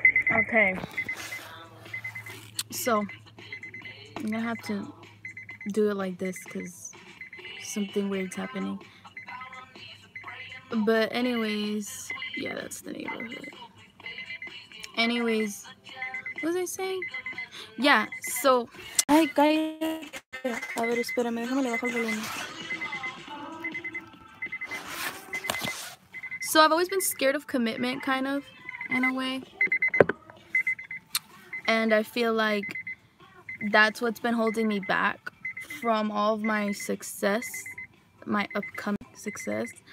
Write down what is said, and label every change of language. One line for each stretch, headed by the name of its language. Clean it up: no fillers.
English: Okay, so I'm gonna have to do it like this because something weird's happening. But anyways, yeah, that's the neighborhood. Anyways, what was I saying? Yeah, so
Spanish: ay, cállate. A ver, espérame, déjame le bajo el volumen.
English: So I've always been scared of commitment, kind of, in a way. And I feel like that's what's been holding me back from all of my success, my upcoming success.